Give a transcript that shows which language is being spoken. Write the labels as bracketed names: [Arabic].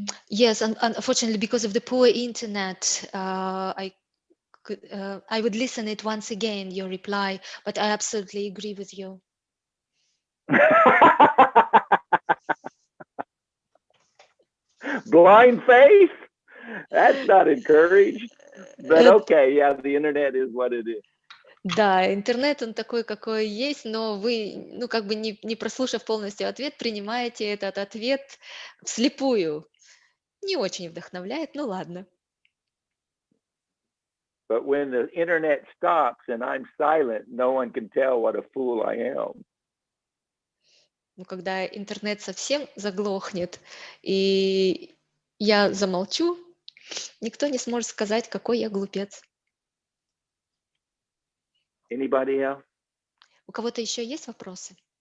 [English] Yes, unfortunately, because of the poor internet, I would listen it once again, your reply, but I absolutely agree with you. Blind faith? That's not encouraged. But okay, yeah, the internet is what it is. [Russian] Да, интернет, он такой, какой есть, но вы, не прослушав полностью ответ, принимаете этот ответ вслепую. Не очень вдохновляет, ну ладно. [English] But when the internet stops and I'm silent, no one can tell what a fool I am. [Russian] Но когда интернет совсем заглохнет, и я замолчу, никто не сможет сказать, какой я глупец. [English] Anybody else? [Russian] У кого-то еще есть вопросы?